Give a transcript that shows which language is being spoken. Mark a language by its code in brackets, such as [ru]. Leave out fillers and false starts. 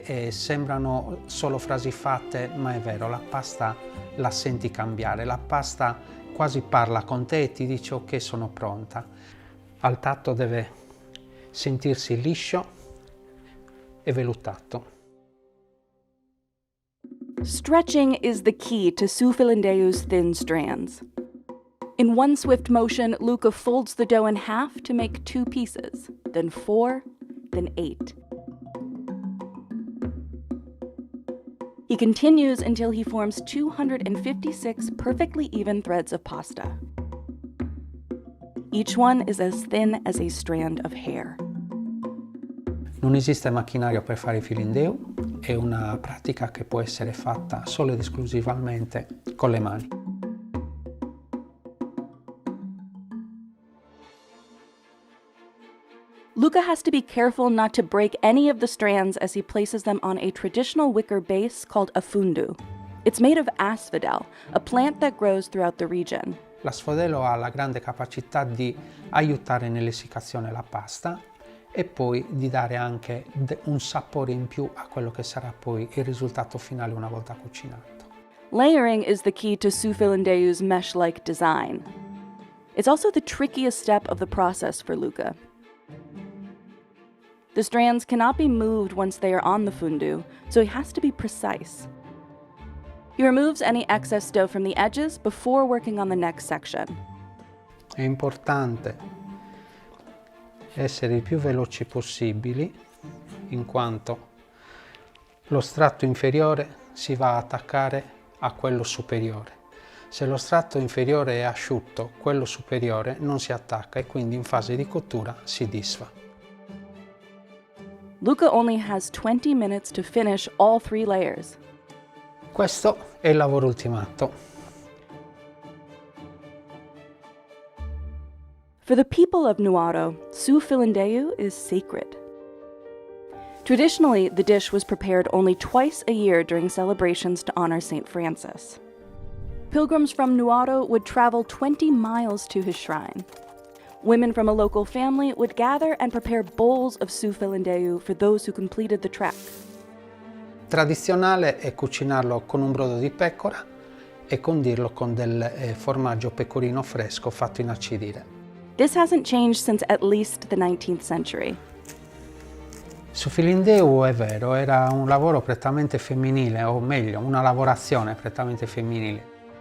[it] Sembrano solo frasi fatte, ma è vero, la pasta la senti cambiare, la pasta quasi parla con te e ti dice ok, sono pronta. Al tatto deve sentirsi liscio e vellutato. [en] Stretching is the key to sufilindeu's thin strands. In one swift motion, Luca folds the dough in half to make 2 pieces, then 4, then 8. He continues until he forms 256 perfectly even threads of pasta. Each one is as thin as a strand of hair. [it] Non esiste macchinario per fare filindeu, è una pratica che può essere fatta solo ed esclusivamente con le mani. [en] Luca has to be careful not to break any of the strands as he places them on a traditional wicker base called a fundu. It's made of asphodel, a plant that grows throughout the region. [it] L'asfodelo ha la grande capacità di aiutare nell'essiccazione la pasta e poi di dare anche un sapore in più a quello che sarà poi il risultato finale una volta cucinato. [en] Layering is the key to sufilindeu's mesh-like design. It's also the trickiest step of the process for Luca. The strands cannot be moved once they are on the fundu, so he has to be precise. He removes any excess dough from the edges before working on the next section. [it] È importante essere i più veloci possibili, in quanto lo strato inferiore si va a attaccare a quello superiore. Se lo strato inferiore è asciutto, quello superiore non si attacca e quindi in fase di cottura si disfa. [en] Luca only has 20 minutes to finish all 3 layers. [it] Questo è il lavoro ultimato. [en] For the people of Nuado, su filindeyu is sacred. Traditionally, the dish was prepared only twice a year during celebrations to honor St. Francis. Pilgrims from Nuado would travel 20 miles to his shrine. Women from a local family would gather and prepare bowls of su filindeyu for those who completed the trek. [it] Tradizionale è cucinarlo con un brodo di pecora e condirlo con del formaggio pecorino fresco fatto inacidire. [en] This hasn't changed since at least the 19th century. [it] Su filindeyu è vero, era un lavoro prettamente femminile, o meglio, una lavorazione prettamente femminile.